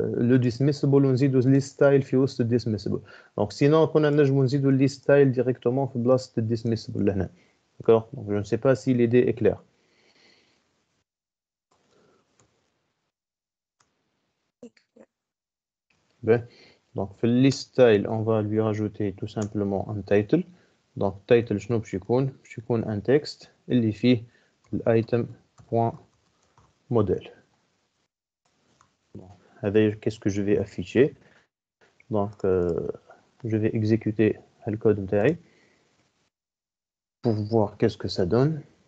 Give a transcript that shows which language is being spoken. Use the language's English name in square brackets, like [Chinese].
[French] le dismissible [Arabic] ونزيدو [French] list style [Arabic] في وسط [French] dismissible donc sinon [Arabic] كنا نجمو نزيدو [French] list style directement [Arabic] في بلاصة [French] dismissible [Arabic] لهنا [French] d'accord donc je ne sais pas si l'idée est claire ben, donc في list style on va lui rajouter tout simplement un title [Arabic] دونك التايتل شنو باش يكون؟ باش يكون ان تكست اللي فيه الايتم بوان موديل. [French] هذا qu'est-ce que je vais afficher. Donc je vais exécuter le code [Arabic] نتاعي [French] pour voir qu'est-ce que ça donne.